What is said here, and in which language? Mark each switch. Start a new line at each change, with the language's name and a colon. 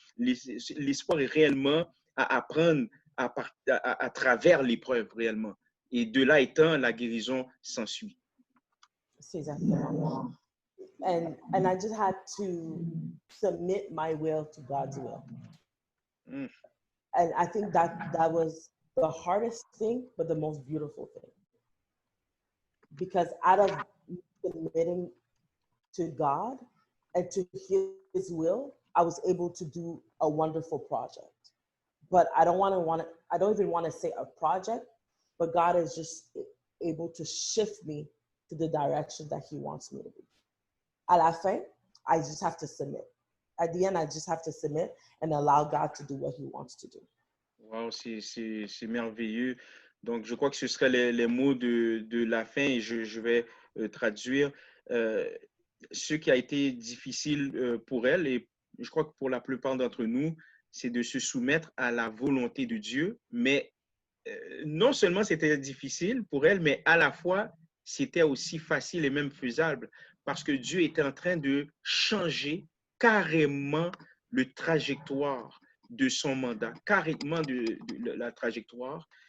French: L'espoir est réellement à apprendre à travers l'épreuve réellement. Et de là étant, la guérison s'ensuit. C'est exactement.
English: And I just had to submit my will to God's will. And I think that was the hardest thing, but the most beautiful thing. Because out of submitting to God and to His will, I was able to do a wonderful project. But I don't even want to say a project, but God is just able to shift me to the direction that He wants me to be.
French: À la fin,
English: I just have to submit. At the end, I just have to submit and allow God to do what He wants to do.
French: Wow, c'est merveilleux. Donc, je crois que ce seraient les mots de la fin et je vais traduire. Ce qui a été difficile pour elle, et je crois que pour la plupart d'entre nous, c'est de se soumettre à la volonté de Dieu. Mais non seulement c'était difficile pour elle, mais à la fois, c'était aussi facile et même faisable parce que Dieu était en train de changer carrément le trajectoire de son mandat, carrément de la trajectoire.